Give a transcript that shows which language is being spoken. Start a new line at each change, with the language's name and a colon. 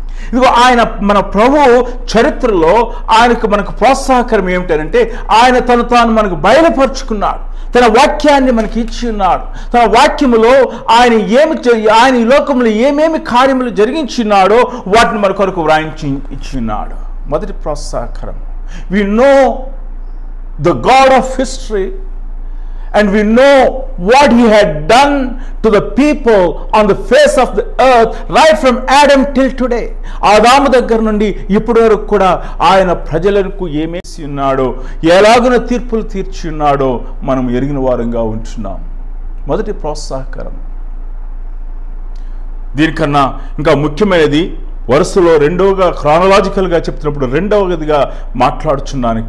Telugu: ఇదిగో ఆయన మన ప్రభు చరిత్రలో మనకు ప్రోత్సాహకరం ఏమిటంటే ఆయన తాను మనకు బయలుపరుచుకున్నాడు, తన వాక్యాన్ని మనకి ఇచ్చి ఉన్నాడు. తన వాక్యములో ఆయన ఈ లోకంలో ఏమేమి కార్యములు జరిగించున్నాడో వాటిని మన కొరకు వ్రాయించి ఇచ్చిన్నాడు. మొదటి ప్రోత్సాహకరం,
English: We know the God of history and we know what he had done to the people on the face of the earth right from Adam till today.
Telugu: ఆదాము దగ్గర నుండి ఇప్పటి వరకు కూడా ఆయన ప్రజలకు ఏమేసి ఉన్నాడో, ఎలాగున తీర్పులు తీర్చి ఉన్నాడో మనం ఎరిగిన వారంగా ఉంటున్నాం. మొదటి ప్రోత్సాహకరం. దీనికన్నా ఇంకా ముఖ్యమైనది వరుసలో రెండవగా క్రానలాజికల్గా చెప్తున్నప్పుడు రెండవదిగా మాట్లాడుచున్నాను.